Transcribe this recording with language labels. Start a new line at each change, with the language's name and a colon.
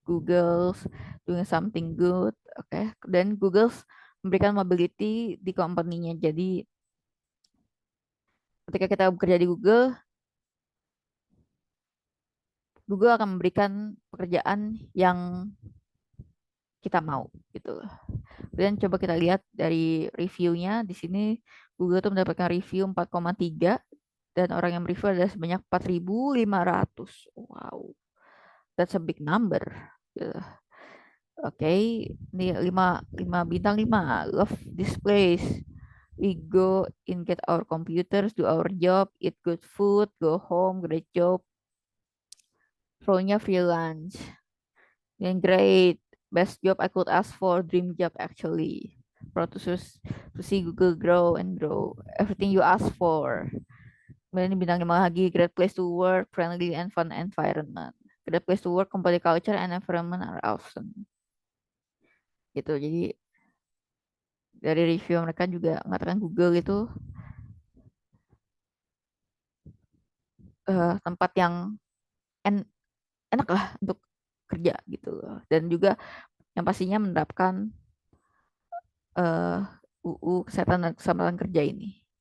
English: Google's doing something good, oke.
Indonesian: Okay? Dan Google's memberikan mobility di company-nya. Jadi ketika kita bekerja di Google, Google akan memberikan pekerjaan yang kita mau gitu. Dan coba kita lihat dari reviewnya di sini Google tuh mendapatkan review 4,3 dan orang yang review adalah sebanyak 4.500.
English: Wow, that's a big number. Gitu. Oke,
Indonesian: ini 5 bintang 5.
English: Love this place. We go in, get our computers, do our job, eat good food, go home, great job.
Indonesian: Flow-nya
English: free lunch. Yang great. Best job I could ask for, dream job actually. Proud to see Google grow and grow. Everything you ask for.
Indonesian: Kemudian ini bintang 5 lagi,
English: great place to work, friendly and fun environment. The place to work, company culture, and environment are awesome.
Indonesian: Gitu. Jadi dari review mereka juga mengatakan Google itu tempat yang en- enak lah untuk kerja gitu loh. Dan juga yang pastinya menerapkan eh, UU Kesehatan dan Keselamatan Kerja ini.